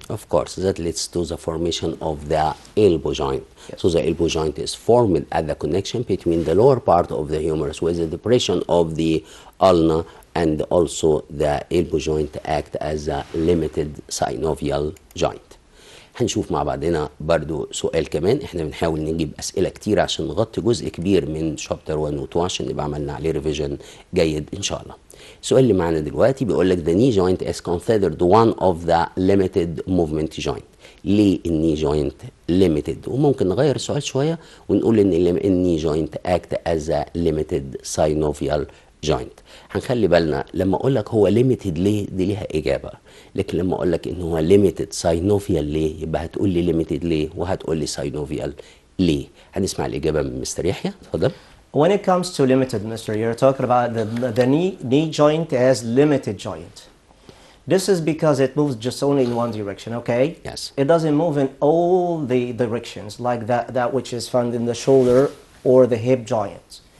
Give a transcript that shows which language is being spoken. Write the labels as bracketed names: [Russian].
[English] Of course, that leads to the formation of the elbow joint. Yes. So the elbow joint is formed at the connection between the lower part of the humerus with the depression of the ulna, and also the elbow joint act as a limited synovial joint. [Arabic] هنشوف مع بعضنا برضو سؤال كمان. احنا بنحاول نجيب اسئله كتير عشان نغطي جزء كبير من شابتر 1 و 2 عشان نبقى عملنا عليه ريفيجن جيد ان شاء الله. السؤال اللي معانا دلوقتي بيقول لك [English] the knee joint is considered one of the limited movement joint. [Arabic] ليه الني جوينت limited؟ وممكن نغير السؤال شويه ونقول ان الني جوينت [English] act as a limited synovial joint. [Arabic] هنخلي بالنا لما اقول لك هو limited ليه دي ليها اجابه، لكن لما اقول لك ان هو limited synovial ليه يبقى هتقول لي limited ليه وهتقول لي synovial ليه. هنسمع الاجابه من مستر يحيى، اتفضل. [English] When it comes to limited, Mr., you're talking about the knee joint as limited joint. This is because it moves just only in one direction, okay? Yes. It doesn't move in all the directions like that which is found in the shoulder or the hip joints.